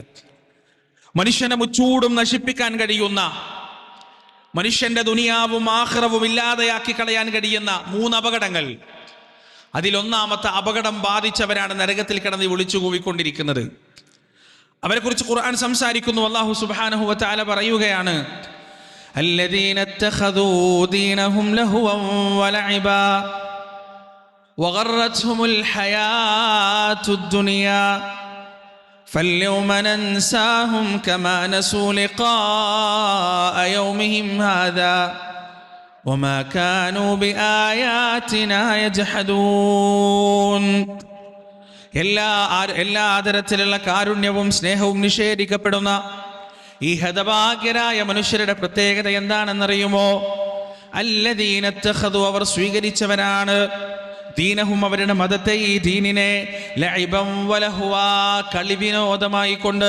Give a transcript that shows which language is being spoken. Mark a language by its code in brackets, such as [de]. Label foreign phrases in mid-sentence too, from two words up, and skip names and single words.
[ml] മനുഷ്യനെ മുച്ചൂടും നശിപ്പിക്കാൻ കഴിയുന്ന, മനുഷ്യന്റെ ദുനിയാവും ആഖിറവും ഇല്ലാതെയാക്കി കളയാൻ കഴിയുന്ന 3 അപകടങ്ങൾ. അതിലൊന്നാമത്തെ അപകടം ബാധിച്ചവരാണ് നരകത്തിൽ കിടന്ന് വിളിച്ചു കൂവിക്കൊണ്ടിരിക്കുന്നത്. അവരെ കുറിച്ച് ഖുർആൻ സംസാരിക്കുന്നു. [ar] الله سبحانه وتعالى [ml] പറയുകയാണ്, [ar] الذين اتخذوا دينهم لهوا ولعبا وغرتهم الحياة الدنيا فاليوم ننساهم كما نسوا لقاء يومهم هذا وما كانوا بآياتنا يجحدون. [ml] എല്ലാ തരത്തിലുള്ള കാരുണ്യവും സ്നേഹവും നിഷേധിക്കപ്പെടുന്ന ഈ ഹതഭാഗ്യരായ മനുഷ്യരുടെ പ്രത്യേകത എന്താണെന്നറിയുമോ? [ar] الذين اتخذوا, [ml] അവർ സ്വീകരിച്ചവരാണ്, ദീനഹും, അവരുടെ മതത്തെ, ഈ ദീനിനെ, [ar] لعبا ولهوا, [ml] കളിവിനോദമായി കൊണ്ട്.